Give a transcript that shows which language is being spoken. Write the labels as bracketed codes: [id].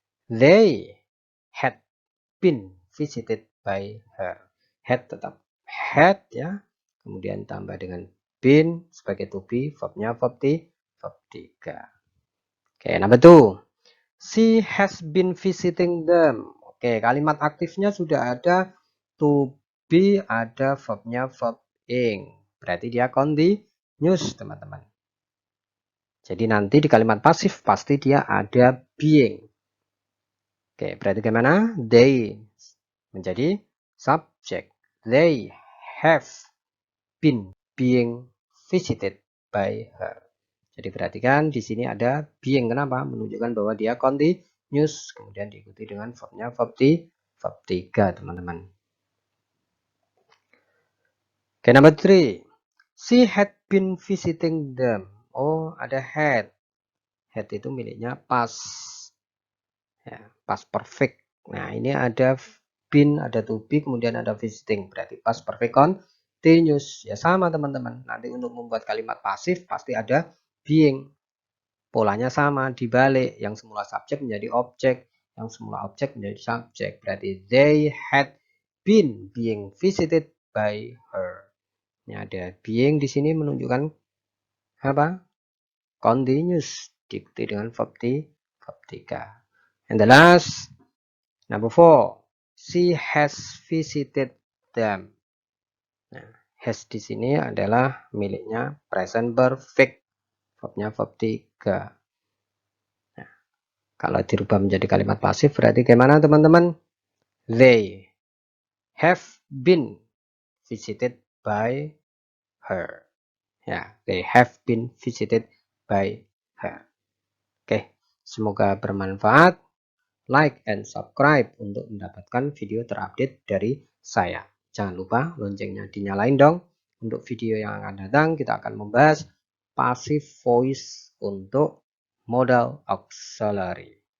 [en] They had been visited by her. [id] Had tetap had ya, kemudian tambah dengan been sebagai to be, verbnya verb 3. [en] Oke, number 2. She has been visiting them. [id] Oke, kalimat aktifnya sudah ada to be, ada verbnya verb ing. Berarti dia continuous, teman-teman. Jadi nanti di kalimat pasif pasti dia ada being. Oke, berarti gimana? They menjadi subject. [en] They have been being visited by her. [id] Jadi perhatikan di sini ada being. Kenapa? Menunjukkan bahwa dia continuous. Kemudian diikuti dengan verbnya verb 3, teman-teman. [en] Oke, number 3. She had been visiting them. [id] Oh, ada had. Had itu miliknya past. Ya, past perfect. Nah, ini ada been, ada to be, kemudian ada visiting. Berarti past perfect continuous. Ya sama, teman-teman. Nanti untuk membuat kalimat pasif pasti ada being. Polanya sama, dibalik. Yang semula subjek menjadi objek, yang semula objek menjadi subjek. [en] Berarti they had been being visited by her. [id] Ini ada being di sini menunjukkan apa? Continuous, diikuti dengan verb 3. [en] And the last, number 4. She has visited them. [id] Nah, has di sini adalah miliknya present perfect. Verbnya verb 3. Nah, kalau dirubah menjadi kalimat pasif berarti gimana, teman-teman? [en] They have been visited by her. Ya, they have been visited by her. [id] Oke, semoga bermanfaat. Like and subscribe untuk mendapatkan video terupdate dari saya. Jangan lupa loncengnya dinyalain dong. Untuk video yang akan datang kita akan membahas passive voice untuk modal auxiliary.